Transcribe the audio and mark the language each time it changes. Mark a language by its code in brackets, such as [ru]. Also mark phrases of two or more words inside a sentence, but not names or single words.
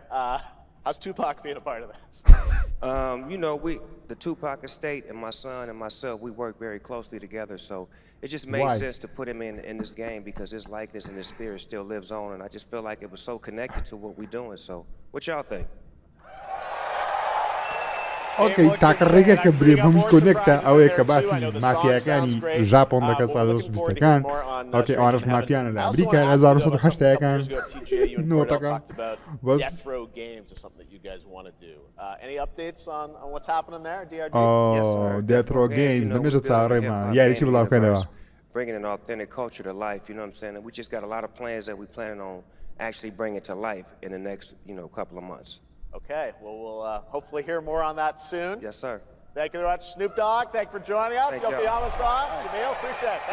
[en] How's Tupac being a part of this? You know, the Tupac estate and my son and myself, we work very closely together. So it just made sense to put him in this game because his likeness and his spirit still lives on, and I just feel like it was so connected to what we're doing. So, what y'all think? [ckb] Okay, تاکڕێگە کە برێبووم کۆنێکتە ئەوەیە کە باسی مافیاکانی ژاپۆن دەکە 1920ەکان ئۆکێ ئەوانەش مافیانە لە ئەمریکا 1970ەکان نۆتەکان بەس Death Row Games دەمێژە چاڕێمە یاریشی بڵاوکەنەوە [en] Bringing an authentic culture to life, you know what I'm saying? And we just got a lot of plans that we planning on actually bringing to life in the next, you know, couple of months. Okay, well, we'll hopefully hear more on that soon. Yes, sir. Thank you very much, Snoop Dogg. Thank you for joining us. Yokoyama-san, Jamil, appreciate it.